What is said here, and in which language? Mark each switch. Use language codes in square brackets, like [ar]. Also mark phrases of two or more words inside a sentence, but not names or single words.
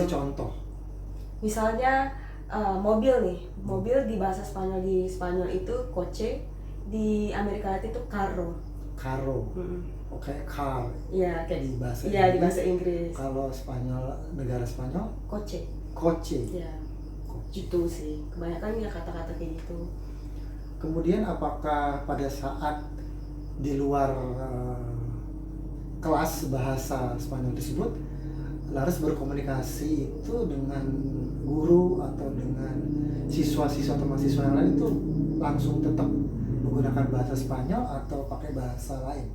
[id] kasih contoh? Misalnya mobil nih, mobil di bahasa Spanyol di Spanyol itu coche, di Amerika Latin itu carro. Carro, oke, car Iya kayak di bahasa iya di bahasa Inggris. Kalau Spanyol, negara Spanyol, Coche. coche. Iya. Coche. Itu sih. Kebanyakan ya kata-kata kayak gitu. Kemudian apakah pada saat di luar kelas bahasa Spanyol tersebut, Laras berkomunikasi itu dengan guru atau dengan siswa-siswa atau mahasiswa yang lain itu langsung tetap menggunakan bahasa Spanyol atau pakai bahasa lain?